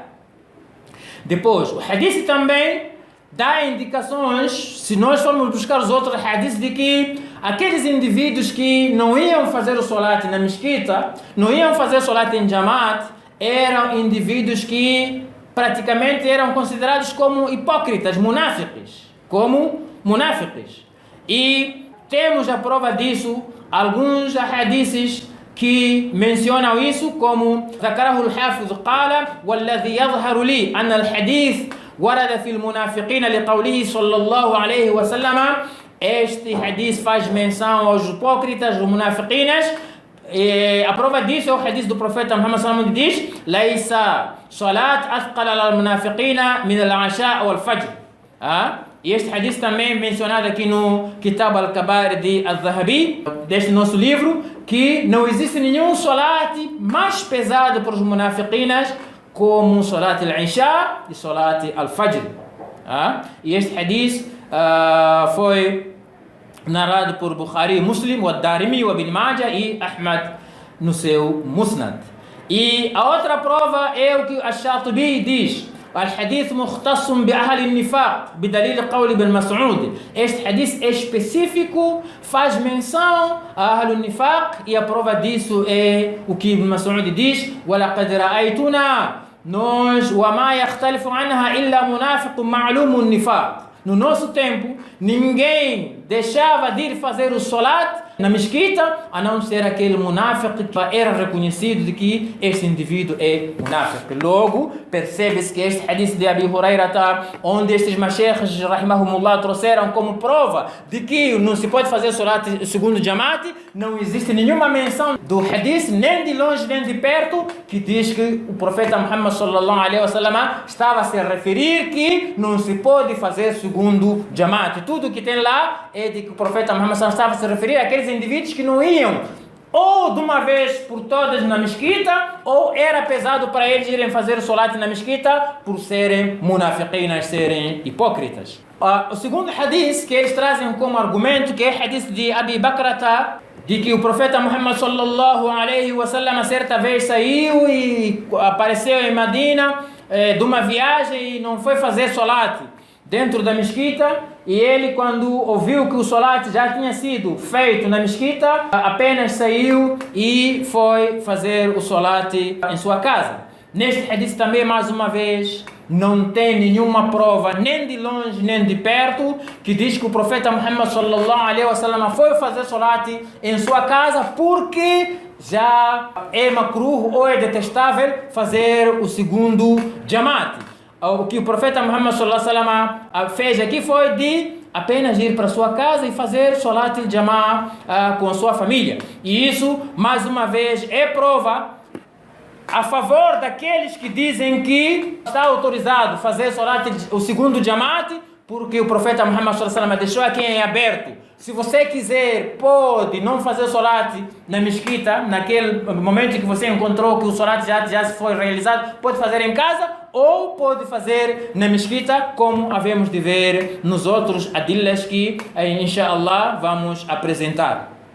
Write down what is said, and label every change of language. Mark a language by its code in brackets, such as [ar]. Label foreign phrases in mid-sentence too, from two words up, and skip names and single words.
[pt] Depois, o hadith também dá indicações, se nós formos buscar os outros hadiths, de que aqueles indivíduos que não iam fazer o salat na mesquita, não iam fazer o salat em jamaat, eram indivíduos que praticamente eram considerados como hipócritas, munáfiques, E temos a prova disso, alguns hadiths que mencionam isso, como [ar] ذكره الحافظ قال والذي يظهر لي أن الحديث ورد في المنافقين لقوله صلى الله عليه وسلم. [pt] Este hadith faz menção aos hipócritas, aos munafiqinas. A prova disso é o hadith do profeta Muhammad [ar] صلى الله عليه وسلم, [pt] diz: [ar] "ليس صلاة أثقل للمنافقين من العشاء والفجر." [pt] E este hadith também mencionado aqui no Kitab al-Kabair de al-Zahabi, deste nosso livro, que não existe nenhum salat mais pesado para os munafiqinas como [ar] صلاة العشاء [pt] e [ar] صلاة الفجر. [pt] E este hadith foi narrado por Bukhari, Muslim, o Darimi, o Ibn Majah e Ahmad no seu Musnad. E a outra prova é o que Ash-Shatibi diz: [ar] الحديث مختص بأهل النفاق بدليل قول ابن مسعود. [pt] Este hadith é específico, faz menção a [ar] أهل النفاق, [pt] e a prova disso é o que Ibn Mas'ud diz: [ar] وَلَقَدْ رَأَيْتُنَا nós وَمَا يَخْتَلِفُ عَنْهَا إِلَّا مُنَافِقٌ مَعْلُومُ النِّفَاق. [pt] No nosso tempo, ninguém deixava de ir fazer o salat na mesquita, a não ser aquele munafiq que era reconhecido de que este indivíduo é munafiq. Logo, percebe-se que este hadith de Abi Hurairah, onde estes mashaykhs, rahimahumullah, trouxeram como prova de que não se pode fazer salat segundo Jamaat, não existe nenhuma menção do hadith, nem de longe nem de perto, que diz que o profeta Muhammad [ar] صلى الله عليه وسلم [pt] estava a se referir que não se pode fazer segundo Jamaat. Tudo que tem lá é de que o profeta Muhammad [ar] صلى الله عليه وسلم [pt] estava a se referir àqueles indivíduos que não iam ou de uma vez por todas na mesquita, ou era pesado para eles irem fazer o salat na mesquita por serem munafiqinas, serem hipócritas. O segundo hadith que eles trazem como argumento, que é o hadith de Abi Bakrata, de que o profeta Muhammad [ar] صلى الله عليه وسلم [pt] certa vez saiu e apareceu em Medina de uma viagem e não foi fazer salat dentro da mesquita, e ele, quando ouviu que o salat já tinha sido feito na mesquita, apenas saiu e foi fazer o salat em sua casa. Neste hadith também, mais uma vez, não tem nenhuma prova, nem de longe nem de perto, que diz que o profeta Muhammad [ar] صلى الله عليه وسلم [pt] foi fazer salat em sua casa porque já é makruh ou é detestável fazer o segundo Jamaat. O que o profeta Muhammad [ar] صلى الله عليه وسلم [pt] fez aqui foi de apenas ir para sua casa e fazer [ar] صلاة الجماعة [pt] com a sua família. E isso, mais uma vez, é prova a favor daqueles que dizem que está autorizado fazer salat, o segundo Jamaat, porque o profeta Muhammad [ar] صلى الله عليه وسلم [pt] deixou aqui em aberto. Se você quiser, pode não fazer salat na mesquita, naquele momento que você encontrou que o salat já foi realizado, pode fazer em casa ou pode fazer na mesquita, como havemos de ver nos outros adillas que, inshallah, vamos apresentar.